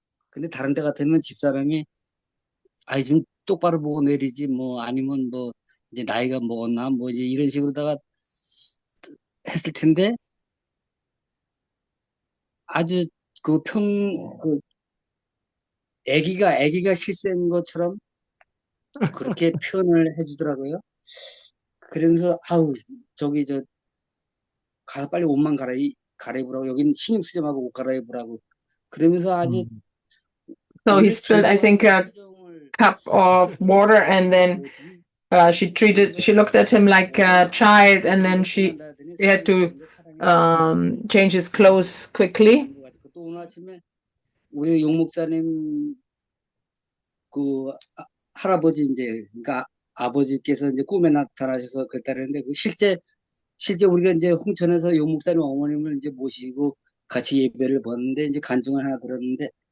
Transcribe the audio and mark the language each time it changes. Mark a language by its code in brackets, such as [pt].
[ko] 근데 다른 데 같으면 집사람이 아이 좀 똑바로 보고 내리지 뭐 아니면 뭐 이제 나이가 먹었나 뭐 이제 이런 식으로다가 했을 텐데 아주 그 애기가 실수한 것처럼 그렇게 표현을 해주더라고요. 그러면서 아우 저기 가서 빨리 옷만 갈아입으라고 여긴 신경 쓰지 말고 옷 갈아입으라고 그러면서 아주 [en] so he spilled, I think, a cup of water, and then she looked at him like a child, and then he had to change his clothes quickly. [ko] 또 오늘 아침에 우리 용 목사님 그 할아버지 이제 그러니까 아버지께서 이제 꿈에 나타나셔서 그랬다는데 그 실제 우리가 이제 홍천에서 용 목사님 어머님을 이제 모시고 같이 예배를 보는데 이제 간증을 하나 들었는데